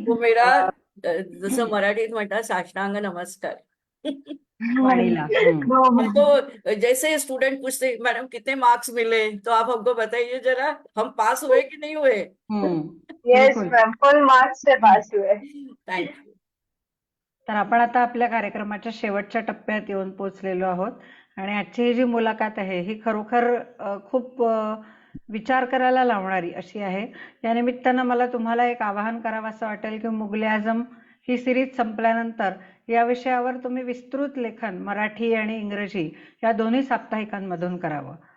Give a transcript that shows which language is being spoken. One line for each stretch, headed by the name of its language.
Marathi: तो मेरा जसं मराठीत म्हणतात साष्टांग नमस्कार. वाणीला.
English: No ma'am.
Hindi: हमको जैसे स्टूडेंट पूछते मैडम कितने मार्क्स मिले तो आप हमको बताइए जरा हम पास हुए कि नहीं हुए.
English: yes
Hindi: बिलकुल. मॅम, फुल मार्क्स से पास हुए.
English: Thank you.
Marathi: तर आपण आता आपल्या कार्यक्रमाच्या शेवटच्या टप्प्यात येऊन पोहोचलेलो आहोत आणि आजची ही जी मुलाखत आहे ही खरोखर खूप विचार करायला लावणारी अशी आहे. या निमित्तानं मला तुम्हाला एक आवाहन करावं असं वाटेल की मुघल आझम ही सिरीज संपल्यानंतर या विषयावर तुम्ही विस्तृत लेखन मराठी आणि इंग्रजी या दोन्ही साप्ताहिकांमधून करावं.